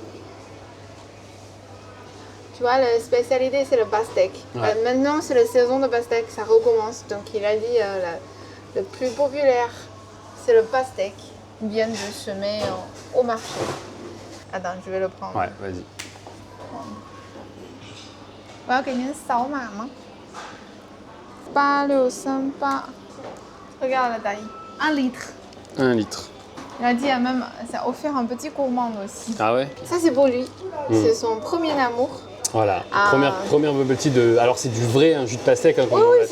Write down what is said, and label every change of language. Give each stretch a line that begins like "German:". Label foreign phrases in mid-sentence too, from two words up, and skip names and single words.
French: Tu vois, la spécialité, c'est le pastèque. Ouais. Maintenant, c'est la saison de pastèque, ça recommence. Donc, il a dit le plus populaire, c'est le pastèque. Il vient de semer au marché. Attends, je vais le prendre. Ouais, vas-y.
Chinese: 我要给您扫码吗？8638.
French: Regarde la taille. 1 litre. 1 litre. Il a dit même, ça a offert un petit gourmand aussi. Ah ouais? Ça, c'est pour lui. C'est son premier amour. Voilà. Ah. Première
English: bubble tea
French: de. Alors c'est du vrai, un jus de pastèque, hein, comme Oui, on oui, l'a